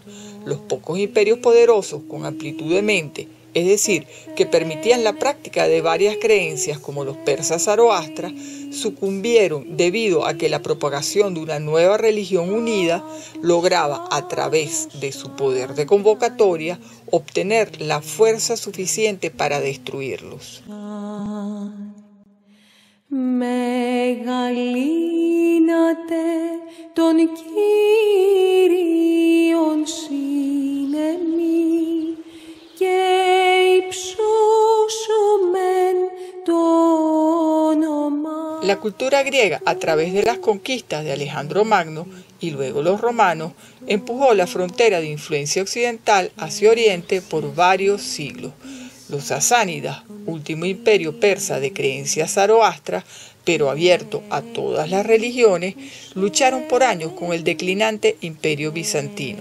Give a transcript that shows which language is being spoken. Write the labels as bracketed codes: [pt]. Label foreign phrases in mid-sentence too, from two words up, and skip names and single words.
[es] Los pocos imperios poderosos con amplitud de mente, es decir, que permitían la práctica de varias creencias como los persas zoroastras, sucumbieron debido a que la propagación de una nueva religión unida lograba, a través de su poder de convocatoria, obtener la fuerza suficiente para destruirlos. [el] Μεγαλύνατε τον Κύριον συνεμή και υψώσομεν το όνομα. [es] La cultura griega, a través de las conquistas de Alejandro Magno y luego los romanos, empujó la frontera de influencia occidental hacia Oriente por varios siglos. Los sasánidas, último imperio persa de creencias zoroastras, pero abierto a todas las religiones, lucharon por años con el declinante imperio bizantino.